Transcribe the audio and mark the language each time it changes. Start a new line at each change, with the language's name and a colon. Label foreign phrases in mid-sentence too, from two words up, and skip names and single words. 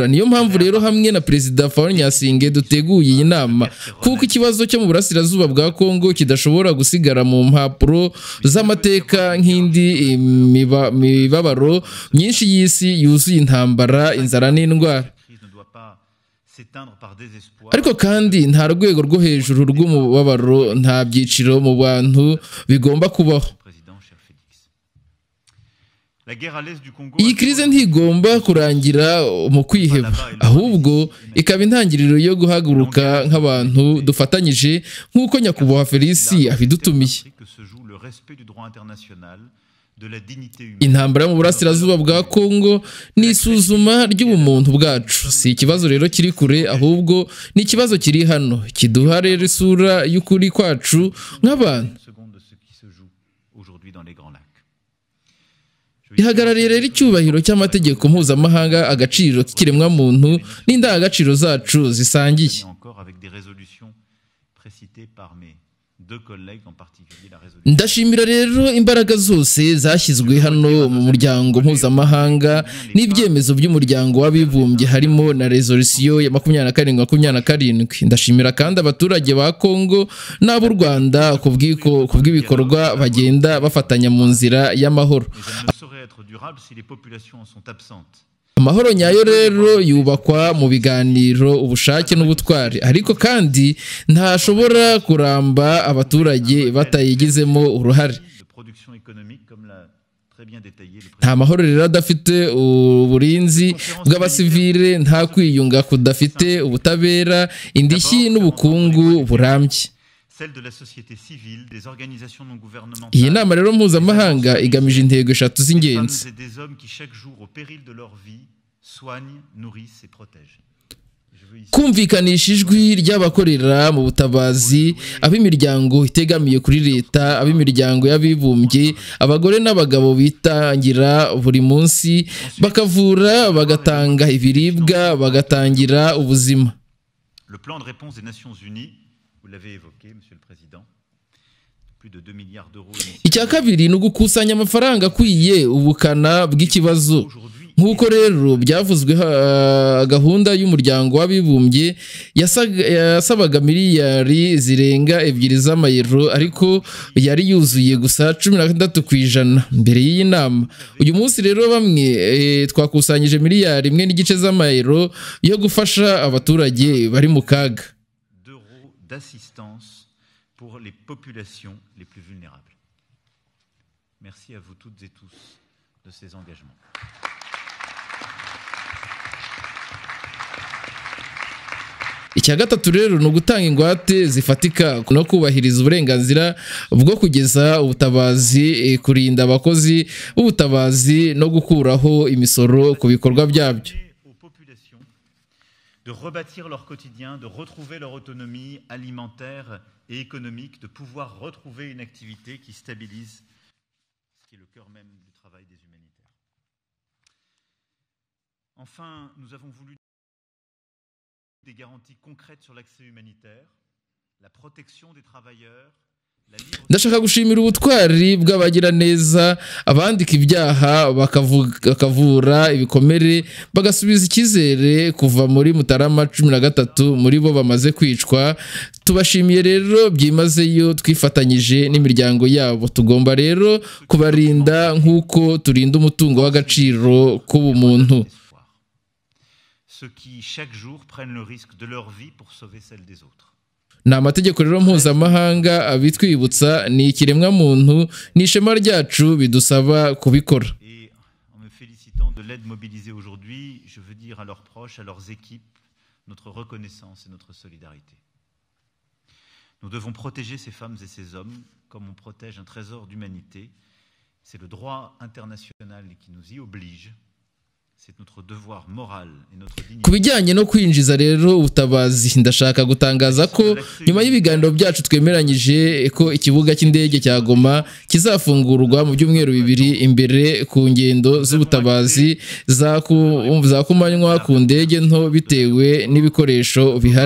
Kinyarwanda: Niyo mpamvu rero hamwe na perezida Faure Nyasinge duteguye iyi nama, kuko ikibazo cyo mu burasirazuba bwa Kongo kidashobora gusigara mu mpapuro z'amateka nk'indi mibabaro myinshi y'isi yuzuye intambara, inzara n'indwara.
French: s'éteindre par désespoir.
Kinyarwanda: ariko kandi nta rwego rwo hejuru rw'umubabaro, nta byiciro mu bantu bigomba kubaho.
French: Président, cher Félix. La guerre à l'est du Congo.
Kinyarwanda: Iyi krize ntigomba kurangira mu kwiheba, ahubwo ikaba intangiriro yo guhaguruka nk'abantu dufatanyije nk'uko nyakubahwa Felisi abidutumiye.
French: Que se joue le respect du droit international, de la dignité humaine.
Kinyarwanda: Intambara yo mu burasirazuba bwa Kongo ni isuzuma ry'ubumuntu bwacu. Si ikibazo rero kiri kure, ahubwo ni ikibazo kiri hano, kiduha rero isura y'ukuri kwacu nk'abantu.
French: Une seconde de ce qui se joue aujourd'hui dans les Grands Lacs.
Kinyarwanda: Ihagarariye rero icyubahiro cy'amategeko mpuzamahanga, agaciro k'ikiremwamuntu n'indangagaciro zacu zisangiye.
French: Encore avec des résolutions précitées par mes deux collègues, en particulier la résolution.
Kinyarwanda: Ndashimira rero imbaraga zose zashyizwe hano mu muryango mpuzamahanga n'ibyemezo by'umuryango w'abibumbye, harimo na resolution ya 2727. Ndashimira kandi abaturage ba Kongo n'ab'u Rwanda kubw'ibikorwa bagenda bafatanya mu nzira y'amahoro.
French: Mais elle ne saurait être durable si les populations en sont absentes.
Kinyarwanda: Amahoro nyayo rero yubakwa mu biganiro, ubushake n'ubutwari, ariko kandi ntashobora kuramba abaturage batayigizemo uruhare.
French: De production économique, comme l'a très bien détaillé le président.
Kinyarwanda: Nta mahoro rero adafite uburinzi bw'abasivile, nta kwiyunga kudafite ubutabera, indishyi n'ubukungu burambye.
French: Celle de la société civile, des organisations non gouvernementales.
Kinyarwanda: Iyi nama rero mpuzamahanga igamije intego eshatu
French: Des femmes
Kinyarwanda: z'ingenzi.
French: et des hommes qui chaque jour, au péril de leur vie, soignent, nourrissent et protègent. Je veux ici
Kinyarwanda: Kumvikanisha ijwi ry'abakorera mu butabazi, ab'imiryango itegamiye kuri leta, ab'imiryango y'abibumbye, abagore n'abagabo bitangira buri munsi, bakavura, bagatanga ibiribwa, bagatangira ubuzima.
French: le plan de réponse des Nations Unies, vous l'avez évoqué, Monsieur le Président, plus de 2 milliards d'euros.
Kinyarwanda: Icya kabiri ni ugukusanya amafaranga akwiye ubukana bw'ikibazo. Nk'uko rero byavuzwe, gahunda y'umuryango w'abibumbye yasabaga miliyari zirenga 2 z'amayero, ariko yari yuzuye gusa 16% mbere y'iyi nama. Uyu munsi rero bamwe twakusanyije miliyari 1.5 z'amayero yo gufasha abaturage bari mu kaga.
French: D'euros d'assistance pour les populations les plus vulnérables. Merci à vous toutes et tous de ces engagements.
Kinyarwanda: Icya gatatu rero ni ugutanga ingwate zifatika no kubahiriza uburenganzira bwo kugeza ubutabazi, kurinda abakozi b'ubutabazi no gukuraho imisoro ku bikorwa byabyo.
French: Aux populations de rebâtir leur quotidien, de retrouver leur autonomie alimentaire et économique, de pouvoir retrouver une activité qui stabilise, ce qui est le cœur même du travail des humanitaires. Enfin, nous avons voulu des garanties concrètes sur l'accès humanitaire, la protection des travailleurs, la libre...
Kinyarwanda: Ndashaka gushimira ubutwari bw'abagiraneza, abandika ibyaha bakavura ibikomere, bagasubiza icyizere kuva muri Mutarama 13 muri bo bamaze kwicwa. Tubashimiye rero byimazeyo, twifatanyije n'imiryango yabo. Tugomba rero kubarinda nk'uko turinda umutungo w'agaciro k'ubumuntu.
French: Ceux qui chaque jour prennent le risque de leur vie pour sauver celle des autres.
Kinyarwanda: Ni amategeko rero mpuzamahanga abitwibutsa, ni ikiremwamuntu, ni ishema ryacu bidusaba kubikora.
French: Et en me félicitant de l'aide mobilisée aujourd'hui, je veux dire à leurs proches, à leurs équipes, notre reconnaissance et notre solidarité. Nous devons protéger ces femmes et ces hommes comme on protège un trésor d'humanité. C'est le droit international qui nous y oblige. C'est notre devoir moral et notre dignité.
Kinyarwanda: Ku bijyanye no kwinjiza rero ubutabazi, ndashaka gutangaza ko nyuma y'ibiganiro byacu twemeranyije ko ikibuga cy'indege cya Goma kizafungurwa mu byumweru 2 imbere ku ngendo z'ubutabazi za kumanywa ku ndege nto bitewe n'ibikoresho bihari.